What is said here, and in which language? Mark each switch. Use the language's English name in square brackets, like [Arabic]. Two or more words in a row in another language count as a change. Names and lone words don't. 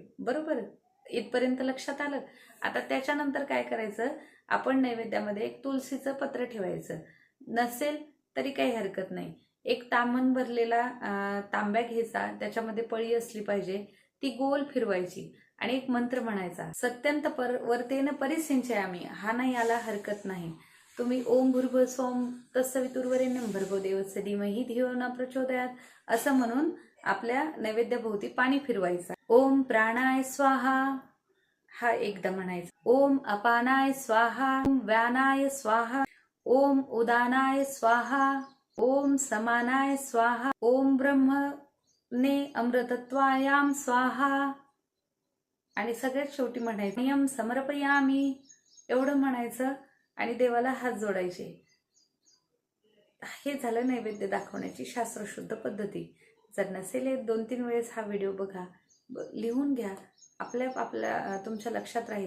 [Marathi] बरोबर, इथपर्यंत लक्षात आलं. आता त्याच्यानंतर काय करायचं, आपण नैवेद्यामध्ये एक तुळशीचं पत्र ठेवायचं. नसेल तरी काही हरकत नाही. एक तामण भरलेला तांब्या घ्यायचा, त्याच्यामध्ये पळी असली पाहिजे, ती गोल फिरवायची आणि एक मंत्र म्हणायचा, [Sanskrit] सत्यंत वर्तेन परिसिंचयामि. [Marathi] हा नाही आला हरकत नाही. तुम्ही [Sanskrit] ओम भूर्भुवः स्वः तत्सवितुर्वरेण्यं भर्गो देवस्य धीमहि धियो न प्रचोदयात् [Marathi] असं म्हणून आपल्या नैवेद्याभोवती पाणी फिरवायचं. [Sanskrit] ओम प्राणाय स्वाहा [Marathi] हा एकदा म्हणायचा, [Sanskrit] ओम अपानाय स्वाहा, ओम व्यानाय स्वाहा, ओम उदानाय स्वाहा, ओम समानाय स्वाहा, ओम ब्रह्मणे अमृतत्वायाम स्वाहा. [Marathi] आणि सगळ्यात शेवटी म्हणायचं, [Sanskrit] नियम समर्पयामी. [Marathi] एवढं म्हणायचं आणि देवाला हात जोडायचे. हे झालं नैवेद्य दाखवण्याची शास्त्रशुद्ध पद्धती. जर नसेल 2-3 वेळेस हा व्हिडिओ बघा, लिहून घ्या, आपल्या तुमच्या लक्षात राहील.